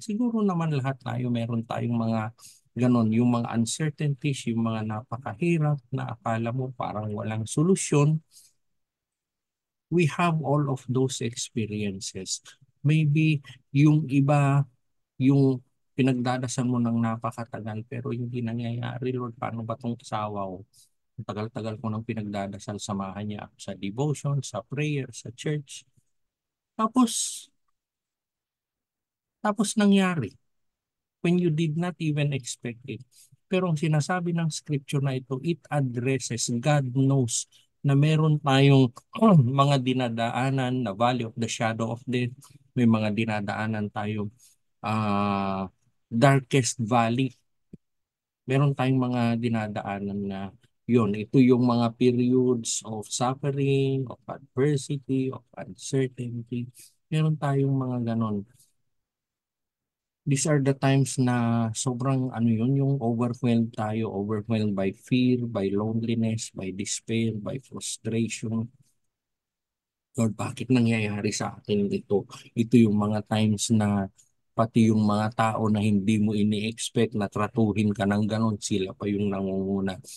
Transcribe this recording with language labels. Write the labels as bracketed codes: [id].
[tl] Siguro naman lahat tayo meron tayong mga ganon, yung mga uncertainties, yung mga napakahirap na akala mo parang walang solusyon. [en] We have all of those experiences. [tl] Maybe yung iba, yung pinagdadasal mo ng napakatagal pero hindi nangyayari, Lord, paano ba tong asawa ko? Ang tagal-tagal ko nang pinagdadasal, samahan niya ako sa devotion, sa prayer, sa church. Tapos, tapos nangyari [en] when you did not even expect it. [tl] Pero ang sinasabi ng scripture na ito, [en] it addresses, God knows [tl] na meron tayong mga dinadaanan na [en] valley of the shadow of death. [tl] May mga dinadaanan tayong darkest valley. Meron tayong mga dinadaanan na yun. Ito yung mga [en] periods of suffering, of adversity, of uncertainty. [tl] Meron tayong mga ganon. [en] These are the times [tl] na sobrang yung [en] overwhelmed tayo, overwhelmed by fear, by loneliness, by despair, by frustration. [tl] Lord, bakit nangyayari sa akin ito? Ito yung mga times na pati yung mga tao na hindi mo ini-expect na tratuhin ka ng ganon, sila pa yung nangunguna.